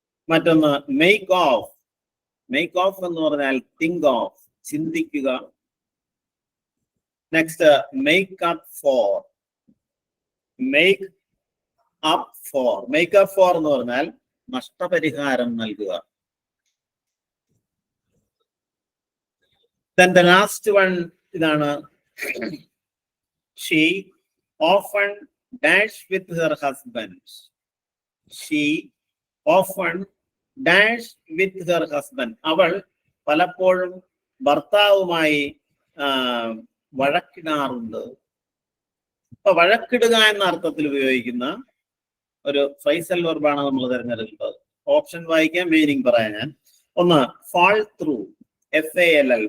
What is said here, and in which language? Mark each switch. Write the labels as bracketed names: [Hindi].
[Malayalam] മറ്റൊന്ന് make of. Make of എന്ന് പറഞ്ഞാൽ തിങ്ക് ഓഫ്, ചിന്തിക്കുക. [English] Next make up for. Make up for. [Malayalam] Make up four എന്ന് പറഞ്ഞാൽ നഷ്ടപരിഹാരം നൽകുക. [English] Then the last one [Malayalam] ഇതാണ്, [English] she often dash with her husband. She often dash with her husband. [Malayalam] അവൾ പലപ്പോഴും ഭർത്താവുമായി വഴക്കിടാറുണ്ട്. അപ്പൊ വഴക്കിടുക എന്ന അർത്ഥത്തിൽ ഉപയോഗിക്കുന്ന ഒരു ഫ്രൈസൽ വെർബാണ് നമ്മൾ തിരഞ്ഞെടുക്കുന്നത്. ഓപ്ഷൻ വായിക്കാൻ, മീനിങ് പറയാൻ ഞാൻ. ഒന്ന്, ഫാൾ ത്രൂ, FALL.